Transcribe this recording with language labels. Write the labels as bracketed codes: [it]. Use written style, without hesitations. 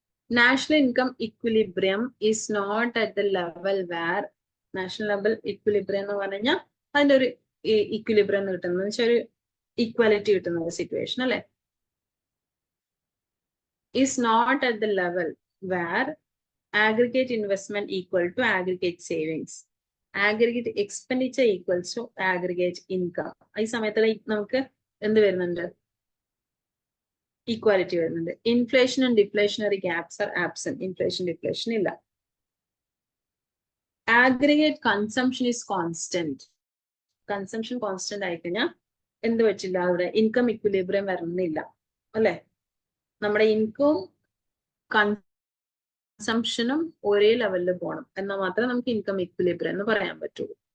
[en] national income equilibrium is not at the level where, [ml] national level equilibrium എന്ന് പറഞ്ഞു കഴിഞ്ഞാൽ അതിന്റെ ഒരു ഇക്വിലിബ്രിയം കിട്ടുന്നത് വെച്ചാൽ ഒരു ഈക്വാലിറ്റി കിട്ടുന്ന ഒരു സിറ്റുവേഷൻ അല്ലെ. [en] Is not at the level where aggregate investment equal to aggregate savings, aggregate expenditure equals to aggregate income. [ml] ഈ സമയത്തുള്ള നമുക്ക് എന്ത് വരുന്നുണ്ട്? ഈക്വാലിറ്റി വരുന്നുണ്ട്. [en] Inflation and deflationary gaps are absent. [ml] Inflation deflation ഇല്ല. [en] aggregate consumption is constant. [ml] Consumption constant ആയിക്കഴിഞ്ഞാൽ എന്ത് പറ്റില്ല, അവിടെ ഇൻകം ഇക്വിലിബ്രിയം വരുന്നില്ല അല്ലെ. നമ്മുടെ ഇൻകവും കൺസംഷനും ഒരേ ലെവലിൽ പോകണം എന്നാൽ മാത്രമേ നമുക്ക് ഇൻകം ഇക്വിലിബ്രിയം എന്ന് പറയാൻ പറ്റുള്ളൂ.